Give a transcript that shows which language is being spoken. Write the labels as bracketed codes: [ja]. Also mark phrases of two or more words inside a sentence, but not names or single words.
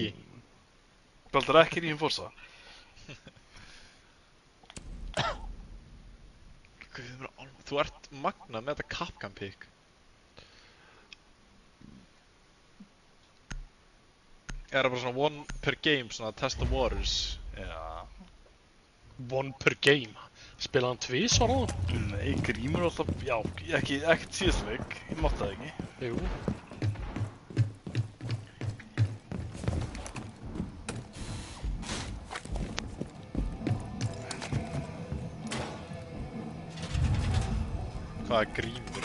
[is] Baldur ekki reinforsa? Þú ert magnað með þetta Capcom pick. Er það bara svona [en] one per game, svona test the waters? Já. One per game. [is] Spilaði hann tvisvar á hann? Nei, Grímur alltaf... Já, ekkert síðast leik. Ég mátti það ekki. Jú. Hvað er Grímur?